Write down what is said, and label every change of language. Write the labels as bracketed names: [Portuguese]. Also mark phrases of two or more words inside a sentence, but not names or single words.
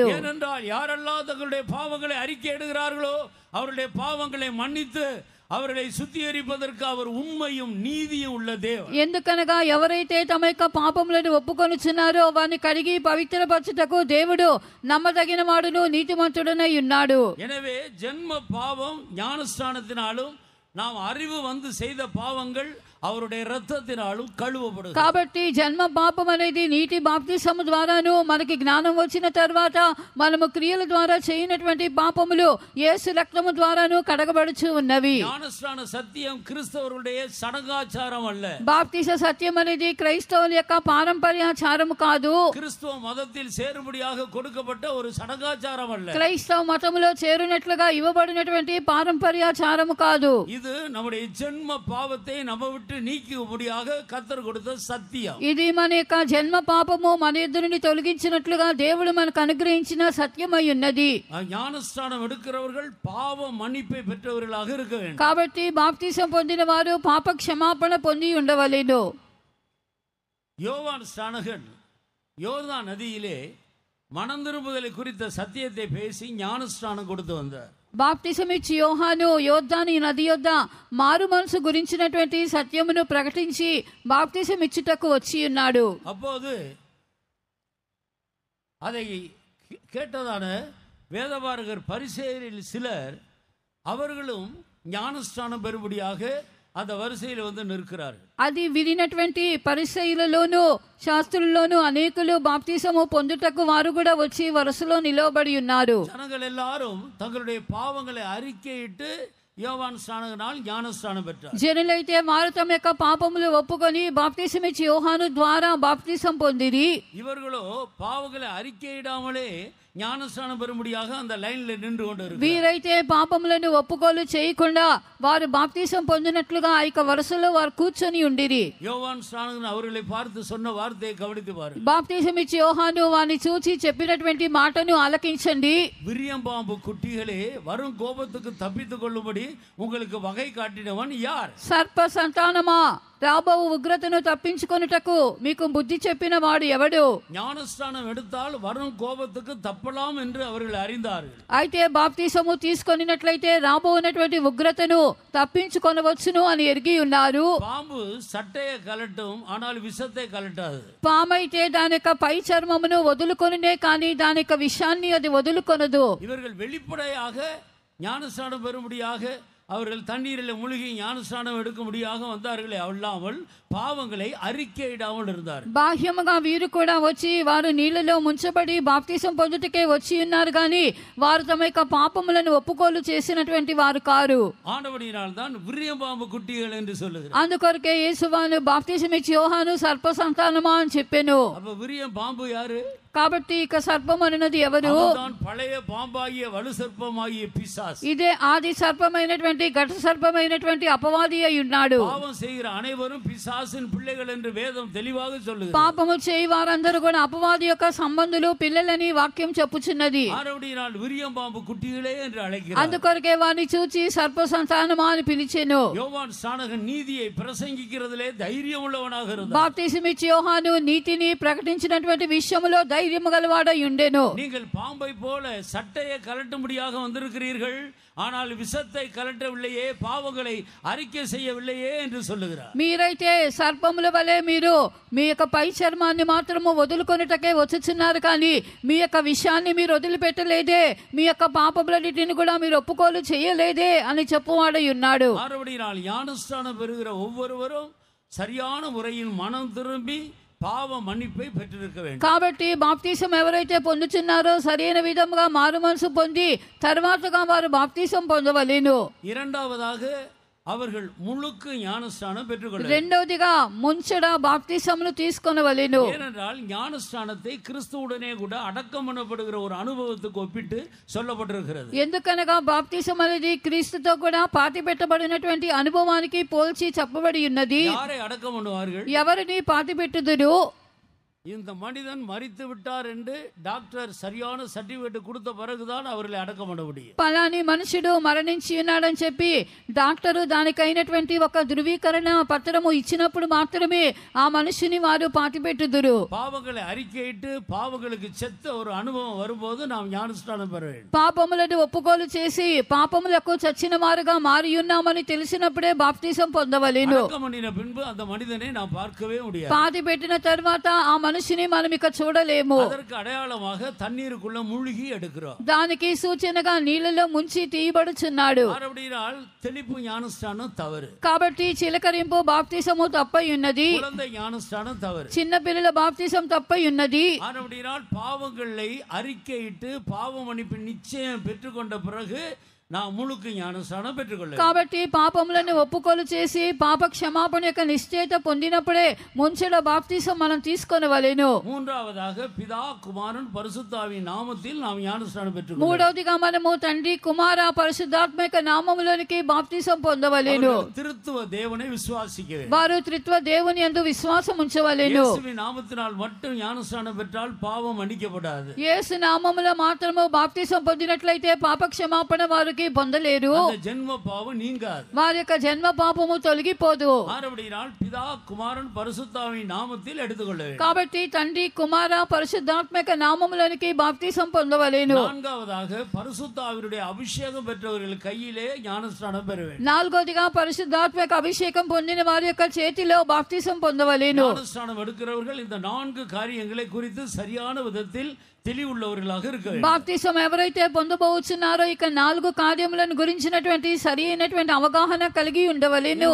[Tamil] ஏனென்றால் யாரெல்லாம் தங்களுடைய பாவங்களை அறிக்கையிடுகிறார்களோ அவருடைய பாவங்களை மன்னித்து அவர்களை சுத்திகரிப்பதற்கு அவர் உண்மையும் நீதியும் உள்ள தேவன். [Telugu] ఎందుకనగా ఎవరైతే తమ యొక్క పాపములను ఒప్పుకొనుచున్నారో వారిని కడిగి పవిత్రపరచుటకు దేవుడు నమ్మదగిన వాడును నీతిమంతుడనై ఉన్నాడు. [Tamil] எனவே ஜென்ம பாவம் ஞானஸ்நானத்தினாலும் நாம் அறிவு வந்து செய்த பாவங்கள் அவருடைய இரத்தத்தினாலும் கழுவப்படும். [Telugu] కాబట్టి జన్మ పాపం అనేది నీటి బాప్తిసము ద్వారాను మనకి జ్ఞానం వచ్చిన తర్వాత మనము క్రియల ద్వారా చేయనటువంటి పాపములు యేసు రక్తము ద్వారాను కడగబడుచు ఉన్నవి. [Tamil] ஞானஸ்நான சத்தியம் கிறிஸ்தவருடைய சடங்காச்சாரம் அல்ல. [Telugu] బాప్తిస సత్యం అనేది క్రైస్తవుల యొక్క పారంపర్యాచారము కాదు. [Tamil] கிறிஸ்துவ மதத்தில் சேரும்படியாக கொடுக்கப்பட்ட ஒரு சடங்காச்சாரம் அல்ல. [Telugu] క్రైస్తవ మతములో చేరినట్లుగా ఇవ్వబడినటువంటి పారంపర్యాచారము కాదు. [Tamil] இது நம்முடைய ஜென்ம பாவத்தை நம்ம விட்டு நீக்கும்படியாக கர்த்தர் கொடுத்த சத்தியம். [Telugu] ఇది మన యొక్క జన్మ పాపము మన ఎదురు నుండి తొలగించినట్లుగా దేవుడు మనకు అనుగ్రహించిన సత్యమై ఉన్నది. [Tamil] ஞானஸ்நானம் எடுக்கிறவர்கள் பாவ மன்னிப்பை பெற்றவர்களாக இருக்க வேண்டும். [Telugu] కాబట్టి బాప్తిసం పొందిన వారు పాప క్షమాపణ పొంది ఉండవలెను. [Tamil] யோவான் ஸ்நானகன் யோர்தான் நதியிலே மனம் திரும்புதலை குறித்த சத்தியத்தை பேசி ஞானஸ்நானம் கொடுத்து வந்தார். [Telugu] బాప్తిసం ఇచ్చి యోహాను యోర్దాను నది యొద్ద మారు మనసు గురించినటువంటి సత్యమును ప్రకటించి బాప్తిసం ఇచ్చుటకు వచ్చి ఉన్నాడు. [Tamil] அப்போது அதை கேட்டதான வேதபாரகர் பரிசேயரில் சிலர் அவர்களும் ஞானஸ்நானம் பெறும்படியாக அந்த வரிசையில் வந்து நிற்கிறார்கள். [Telugu] అది వినినటువంటి పరిసయ్యులలోను శాస్త్రుల్లోను అనేకులు బాప్తిసము పొందుటకు వారు కూడా వచ్చి వరుసలో నిలవబడి ఉన్నారు. [Tamil] ஜனங்கள் எல்லாரும் தங்களுடைய பாவங்களை அறிக்கையிட்டு யோவான் ஸ்நானகனால் ஞானஸ்நானம் பெற்றார். [Telugu] జనులైతే వారు తమ యొక్క పాపములు ఒప్పుకొని బాప్తిసం ఇచ్చి యోహాను ద్వారా బాప్తిసం పొందిరి. [Tamil] இவர்களோ பாவங்களை அறிக்கையிடாமலே ஞானஸ்நானம் பெறும்படியாக அந்த லைன்ல நின்று கொண்டிருக்கிறார். [Telugu] వీరైతే పాపములను ఒప్పుకోలు చేయకుండా వారు బాప్తిసం పొందినట్లుగా ఆ యొక్క వరుసలో వారు కూర్చొని ఉండిరి. [Tamil] யோவான் ஸ்நானகன் அவர்களை பார்த்து சொன்ன வார்த்தையை கவனித்து பாருங்கள். [Telugu] బాప్తిసం ఇచ్చి యోహాను వారిని చూచి చెప్పినటువంటి మాటను ఆలకించండి. [Tamil] விரியம்பாம்பு குட்டிகளே வரும் கோபத்துக்கு தப்பித்துக் கொள்ளும்படி உங்களுக்கு வகை காட்டினவன் யார்? [Telugu] సర్ప సంతానమా, రాబో ఉగ్రతను తప్పించుకొనుటకు మీకు బుద్ధి చెప్పిన వాడు ఎవడు? [Tamil] ஞானஸ்நானம் எடுத்தால் வரும் கோபத்துக்கு தப்பலாம் என்று அவர்கள் அறிந்தார்கள். [Telugu] అయితే బాప్తిసము తీసుకొనినట్లయితే రాబోనటువంటి ఉగ్రతను తప్పించుకొనవచ్చును అని ఎరిగి ఉన్నారు. [Tamil] பாம்பு சட்டையை கலட்டும், ஆனால் விஷத்தை கலட்டாது. [Telugu] పామైతే దాని యొక్క పై చర్మమును వదులుకొనినే కానీ దాని యొక్క విషాన్ని అది వదులుకొనదు. [Tamil] இவர்கள் வெளிப்படையாக ஞானஸ்நானம் பெறும்படியாக அவர்கள் தண்ணீரில் மூழ்கி ஞானஸ்நானம் எடுக்கும்படியாக வந்தார்களே அல்லாமல் பாவங்களை அறிக்கையிடாமல் இருந்தார். [Telugu] బాహ్యముగా వీరు కూడా వచ్చి వారు నీళ్లలో ముంచబడి బాప్తిసం పొందుటకే వచ్చి ఉన్నారు కానీ వారు తమ యొక్క పాపములను ఒప్పుకోలు చేసినటువంటి వారు కారు. [Tamil] ஆனபடியினால் தான் விரியம் பாம்பு குட்டிகள் என்று சொல்லுகிறார். [Telugu] అందుకొరకే యేసువాను బాప్తిసం ఇచ్చి యోహాను సర్ప సంతానమా అని చెప్పెను. [Tamil] அப்ப விரியம் பாம்பு யாரு? [Telugu] కాబట్టి ఇక సర్పం అన్నది ఎవరు? [Tamil] அவன்தான் பழைய பாம்பாகிய வலு சர்ப்பமாகிய பிசாசு. [Telugu] ఇదే ఆది సర్పమైనటువంటి ఘట సర్పమైనటువంటి అపవాది అయి ఉన్నాడు. [Tamil] பாவம் செய்கிற அனைவரும் பிசாசின் பிள்ளைகள் என்று வேదம் தெளிவாக சொல்லுகிறது. [Telugu] పాపము చేయి వారందరూ కూడా అపవాది యొక్క సంబంధులు పిల్లలని వాక్యం చెప్పుచున్నది. [Tamil] ஆனபடியினால் விரியம் பாம்பு குட்டிகளே என்று அழைக்கிறார். [Telugu] అందుకొరకే వారిని చూచి సర్ప సంతానమా అని పిలిచెను. [Tamil] யோவான் ஸ்நானகன் நீதியை பிரசங்கிக்கிறதிலே தைரியம் உள்ளவனாக இருந்தார். [Telugu] బాప్తిసం ఇచ్చి యోహాను నీతిని ప్రకటించినటువంటి విషయములో ధైర్యము గలవాడై ఉండెను. [Tamil] நீங்கள் பாம்பை போல சட்டையை கலட்டும்படியாக வந்திருக்கிறீர்கள், ஆனால் விஷத்தை கலட்டவில்லையே, பாவங்களை அறிக்கை செய்யவில்லையே என்று சொல்லுகிறார். [Telugu] మీరైతే సర్పముల వలె మీరు మీ యొక్క పై చర్మాన్ని మాత్రము వదులుకొనుటకే వచ్చుచున్నారు కానీ మీ యొక్క విషయాన్ని మీరు వదిలిపెట్టలేదే, మీ యొక్క పాపములన్నిటిని కూడా మీరు ఒప్పుకోలు చేయలేదే అని చెప్పువాడై ఉన్నాడు. [Tamil] ஆனபடியினால் ஞானஸ்நானம் பெறுகிற ஒவ்வொருவரும் சரியான முறையில் மனம் திரும்பி பாவ மன்னிப்பை பெற்றிருக்க வேண்டும். [Telugu] కాబట్టి బాప్తిసం ఎవరైతే పొందుచున్నారో సరైన విధముగా మారు మనసు పొంది తర్వాతగా వారు బాప్తిసం పొందవలెను. [Tamil] இரண்டாவதாக அவர்கள் முழுக்கு ஞானஸ்நானம் பெற்றுக்கொள்ள. [Telugu] రెండవదిగా ముంచడ బాప్తిసమును తీసుకొనవలెను. [Tamil] ஏனென்றால் ஞானஸ்நானத்தை கிறிஸ்துவுடனே கூட அடக்கம் பண்ணப்படுகிற ஒரு அனுபவத்துக்கு ஒப்பிட்டு சொல்லப்பட்டிருக்கிறது. [Telugu] ఎందుకనగా బాప్తిసం అనేది క్రీస్తుతో కూడా పాతి పెట్టబడినటువంటి అనుభవానికి పోల్చి చెప్పబడి ఉన్నది. [Tamil] யாரை అடக்கம் பண்ணுவார்கள்? [Telugu] ఎవరిని పాతి పెట్టుదురు? [Tamil] இந்த மனிதன் மரித்து விட்டார் என்று டாக்டர் சரியான சர்டிபிகேட் கொடுத்த பிறகுதான் அவர்களை அடக்கம் பண்ண முடியும். [Telugu] పలాని మనుషుడు మరణించి ఉన్నాడని చెప్పి డాక్టరు దానికైనటువంటి ఒక ధృవీకరణ పత్రము ఇచ్చినప్పుడు మాత్రమే ఆ మనుషుని వారు పాతి పెట్టుదురు. [Tamil] பாவங்களை அறிக்கையிட்டு பாவங்களுக்கு செத்த ஒரு அனுபவம் வரும்போது நாம் ஞானஸ்நானம் பெற வேண்டும். [Telugu] పాపములను ఒప్పుకోలు చేసి పాపములకు చచ్చిన వారుగా మారి ఉన్నామని తెలిసినప్పుడే బాప్తిసం పొందవలెను. [Tamil] அடக்கம் பண்ணின பின்பு அந்த மனிதனை நாம் பார்க்கவே முடியாது. [Telugu] పాతి పెట్టిన తర్వాత ఆ మనిషిని మనం ఇక చూడలేము. [Tamil] அதற்கு அடையாளமாக தண்ணீருக்குள்ள மூழ்கி எடுக்கிறோம். [Telugu] దానికి సూచనగా నీళ్ళలో ముంచి తీయబడుచున్నాడు. [Tamil] மறுபடியும் தெளிப்பு ஞானஸ்நானம் தவறு. [Telugu] కాబట్టి చిలకరింపు బాప్తిసము తప్పై ఉన్నది. [Tamil] குழந்தை ஞானஸ்நானம் தவறு. [Telugu] చిన్న పిల్లల బాప్తిసం తప్పై ఉన్నది. [Tamil] மறுபடியும் பாவங்களை அறிக்கையிட்டு பாவ மன்னிப்பு நிச்சயம் பெற்றுக்கொண்ட பிறகு நாம் முழுக்கு ஞானஸ்நானம் பெற்றுக்கொள்ள. [Telugu] కాబట్టి పాపములను ఒప్పుకోలు చేసి పాప క్షమాపణ యొక్క నిశ్చయత పొందినప్పుడే ముంచెడ బాప్తిసం మనం తీసుకొనవలెను. [Tamil] மூன்றாவதாக பிதா குமாரன் பரிசுத்தாவின் நாமத்தில் நாம் ஞானஸ்நானம் பெற்றுக்கொள்ள. [Telugu] మూడవదిగా మనము తండ్రి కుమార పరిశుద్ధాత్మ యొక్క నామములోనికి బాప్తిసం పొందవలెను. [Tamil] திருத்துவ தேவனை விசுவாசிக்க வேண்டும். [Telugu] వారు త్రిత్వ దేవుని యందు విశ్వాసం ఉంచవలెను. [Tamil] இயேசுவின் நாமத்தினால் மட்டும் ஞானஸ்நானம் பெற்றால் பாவம் மன்னிக்கப்படாது. [Telugu] యేసు నామములో మాత్రము బాప్తిసం పొందినట్లయితే పాప క్షమాపణ వారికి పొందలేరు. [Tamil] அந்த ஜென்ம பாவம் நீங்காது. [Telugu] వారి యొక్క జన్మ పాపము తొలగిపోదు. [Tamil] மறுபடியும் பிதா குமாரன் பரிசுத்தாவின் நாமத்தில் எடுத்துக்கொள்ள வேண்டும். [Telugu] కాబట్టి తండ్రి కుమార పరిశుద్ధాత్మ యొక్క నామములోనికి బాప్తిసం పొందవలెను. [Tamil] நான்காவதாக பரிசுத்தாவினுடைய அபிஷேகம் பெற்றவர்கள் கையிலே ஞானஸ்நானம் பெற வேண்டும். [Telugu] నాలుగోదిగా పరిశుద్ధాత్మ యొక్క అభిషేకం పొందిన వారి యొక్క చేతిలో బాప్తిసం పొందవలెను. [Tamil] ஞானஸ்நானம் எடுக்கிறவர்கள் இந்த 4 காரியங்களை குறித்து சரியான விதத்தில் తెలివుள்ளவர்களாக இருக்க வேண்டும். [Telugu] బాప్తిసం ఎవరైతే పొందబోచున్నారో ఇక 4 కార్యములను గురించినటువంటి సరి అయినటువంటి అవగాహన కలిగి ఉండవలెను.